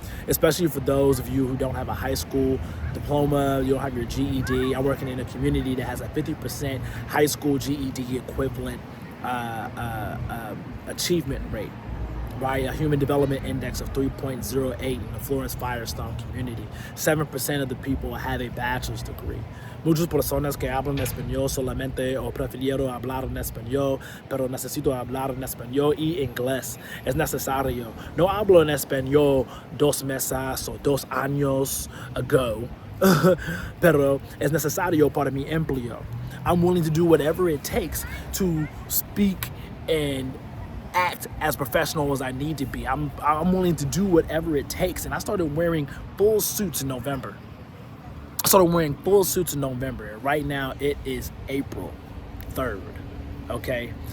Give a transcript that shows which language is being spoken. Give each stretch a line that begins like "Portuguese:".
English: Especially for those of you who don't have a high school diploma, you don't have your GED. I'm working in a community that has a 50% high school GED equivalent achievement rate, right? A human development index of 3.08 in the Florence Firestone community. 7% of the people have a bachelor's degree.
Spanish: Muchas personas que hablan español solamente o prefiero hablar en español, pero necesito hablar en español y inglés. Es necesario. No hablo en español 2 meses o 2 años ago, pero es necesario para mi empleo.
English: I'm willing to do whatever it takes to speak and act as professional as I need to be. I'm willing to do whatever it takes. And I started wearing full suits in November. And right now it is April 3rd. Okay.